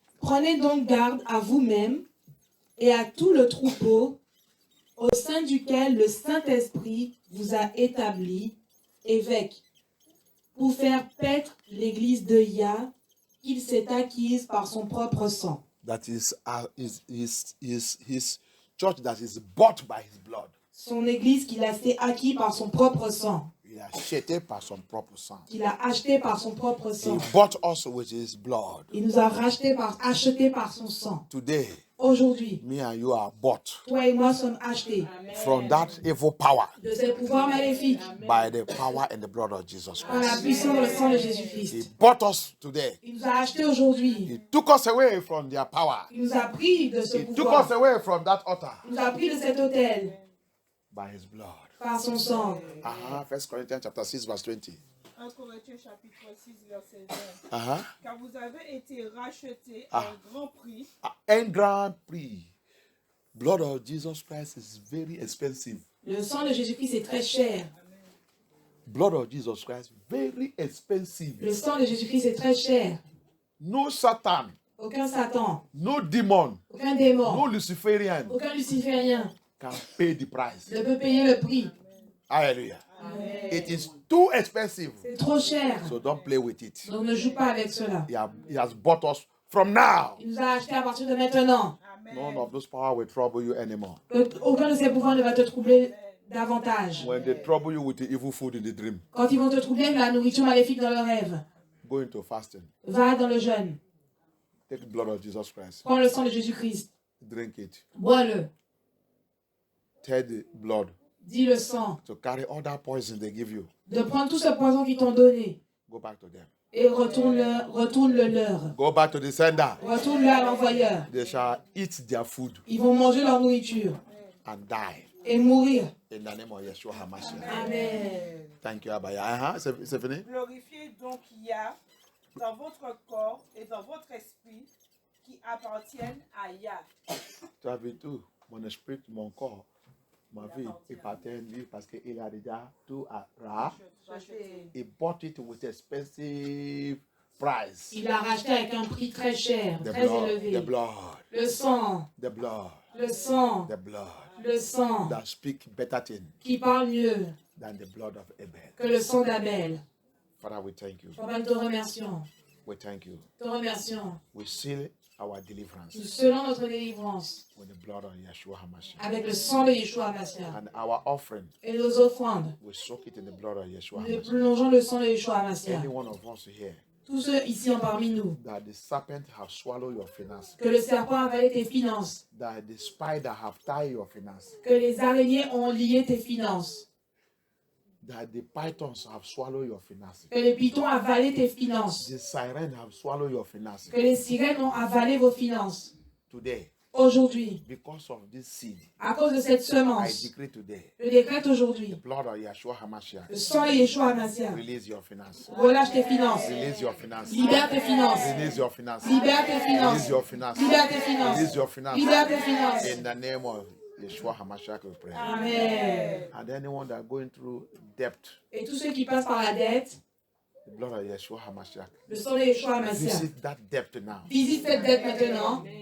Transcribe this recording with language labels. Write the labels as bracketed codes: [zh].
[fr] Prenez donc garde à vous-même et à tout le troupeau au sein duquel le Saint-Esprit vous a établi, évêque, pour faire paître l'église de Yah qu'il s'est acquise par son propre sang. [en] That is his church that is bought by his blood. [fr] Son église qu'il a s'est acquis par son propre sang. Il a acheté par son propre sang. Qu'il a acheté par son propre sang. [en] He bought us with his blood. [fr] Il nous a acheté par son sang. [en] Today, [fr] Aujourd'hui, [en] me and you are bought [fr] toi et moi sommes achetés [en] from that evil power [fr] de ces pouvoirs maléfiques [en] by the power and the blood of Jesus [fr] par la [en] Christ. [fr] puissance de le sang de [en] He [fr] Jésus-Christ. [en] bought us today. [fr] Il nous a achetés aujourd'hui. [en] He took us away from their power. [fr] Il nous a pris de ce [en] He took [fr] pouvoir. [en] us away from that altar [fr] Il nous a pris de cet autel [en] by his blood. [fr] par son sang. [en] 1 Corinthians chapter 6 verse 20. [fr] 1 Corinthiens chapitre 6 verset 20. Uh-huh. Car vous avez été rachetés à un grand prix. Un grand prix. [en] Blood of Jesus Christ is very expensive. [fr] Le sang de Jésus-Christ est très cher. [en] Blood of Jesus Christ, very expensive. [fr] Le sang de Jésus-Christ est très cher. [en] No Satan, [fr] Aucun Satan, [en] no demon, [fr] aucun [en] no [fr] démon, [en] Luciferian [fr] aucun luciférien [en] can pay the price. [fr] ne peut payer le prix. [en] Hallelujah. It is too expensive. [fr] C'est trop cher. [en] So don't play with it. [fr] Donc ne joue pas avec cela. [en] He has bought us from now. [fr] Il nous a achetés à partir de maintenant. [en] None of those power will trouble you anymore. [fr] Aucun de ces pouvoirs ne va te troubler davantage. [en] When they trouble you with the evil food in the dream, [fr] Quand ils vont te troubler avec la nourriture maléfique dans le rêve, [en] go into fasting. [fr] va dans le jeûne. [en] Take the blood of Jesus Christ. [fr] Prends le sang de Jésus-Christ. [en] Drink it. [fr] Bois-le. [en] Tell the blood [fr] Dis le sang. [en] to carry all that poison they give you. [fr] De prendre tout ce poison qu'ils t'ont donné. [en] Go back to them. [fr] Et retourne-le leur. [en] Go back to the sender. [fr] Retourne-le à l'envoyeur. [en] They shall eat their food [fr] Ils vont manger leur nourriture. [en] and die. [fr] Et mourir. [en] In the name of Yeshua HaMashiach. Amen. Thank you, Abaya. [fr] C'est fini? Glorifiez donc Yah dans votre corps et dans votre esprit qui appartiennent à Yah. Tu as vu tout. Mon esprit, mon corps, ma vie, il appartient à lui parce qu'il a déjà tout à Ra. [en] He bought it with expensive price. [fr] Il l'a racheté avec un prix très cher, [en] The [fr] très [en] blood, [fr] élevé. [en] the blood, [fr] Le sang, [en] the blood, [fr] le sang, [en] the blood [fr] le sang [en] that speak better thing [fr] qui parle mieux [en] than the blood of Abel. [fr] que le sang d'Abel. [en] Father, we thank you. [fr] Papa, nous te remercions. [en] We thank you. [fr] Te remercions. [en] We seal our deliverance [fr] Nous scellons notre délivrance [en] with the blood of Yeshua HaMashiach. [fr] avec le sang de Yeshua Hamashiach. [en] And our offering, [fr] Et nos offrandes, [en] we soak it in the blood of Yeshua [fr] nous [en] HaMashiach. [fr] plongeons le sang de Yeshua Hamashiach. [en] Any one of us here, [fr] Tous ceux ici en parmi nous, [en] that the serpent have swallowed your finance, [fr] que le serpent a avalé tes finances, [en] that the spider have tied your finance, [fr] que les araignées ont lié tes finances, [en] that the pythons have swallowed your finances, [fr] que les pitons ont avalé tes finances, [en] the sirens have swallowed your finances. [fr] que les sirènes ont avalé vos finances. [en] Today, [fr] Aujourd'hui, [en] because of this seed, [fr] à cause de cette [en] I [fr] semence, [en] decree today, [fr] je décrète aujourd'hui, [en] the blood of Yeshua HaMashiach, [fr] le sang de Yeshua Hamashiach, [en] release your finance. [fr] relâche tes finances, [en] Release your finance. [fr] libère tes finances, [en] Release your finance. [fr] libère tes finances, [en] Release your finance. [fr] libère tes finances, [en] Release your finance. [fr] libère tes finances. [en] In the name of Yeshua HaMashiach, we pray. Amen. And anyone that going through debt, [fr] Et tous ceux qui passent par la dette, [en] the blood of Yeshua HaMashiach, [fr] le sang de Yeshua Hamashiach, [en] visit that debt now [fr] visite cette dette maintenant